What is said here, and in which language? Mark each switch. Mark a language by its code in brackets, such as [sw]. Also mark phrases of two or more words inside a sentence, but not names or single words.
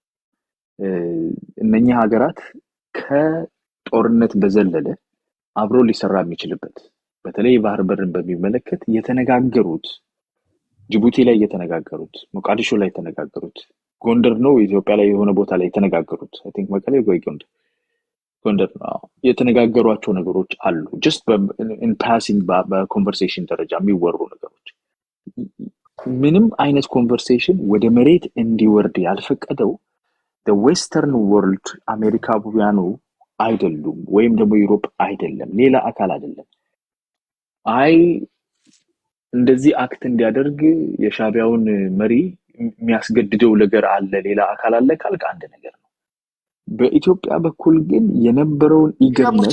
[am] እነኛ ሀገራት ከጦርነት በዘለለ አብሮ ሊሰራ የሚችልበት በተለይ ባህር በርን በሚመለከት የተነጋገሩት ጅቡቲ ላይ የተነጋገሩት ሞቃዲሾ ላይ የተነጋገሩት ጎንደር ነው ኢትዮጵያ ላይ የሆነ ቦታ ላይ የተነጋገሩት [en] I think [am] መቀሌ ወይ ጎንደር ነው የተነጋገሯቸው ነገሮች አሉ [en] just in passing [am] በኮንቨርሴሽን ደረጃ የሚወሩ ነገሮች ምንም አይነት ኮንቨርሴሽን ወደ መሬት እንዲወርድ ያልፈቀደው [en] the western world [am] አሜሪካውያኑ አይደሉም ወይም ደግሞ ዩሮፕ አይደለም ሌላ አካል አይደለም አይ እንደዚህ አክት እንዲያደርግ የሻቢያውን መሪ የሚያስገድደው ነገር አለ ሌላ አካል አለ ካልክ አንድ ነገር ነው በኢትዮጵያ በኩል ግን የነበረውን ኢገርነት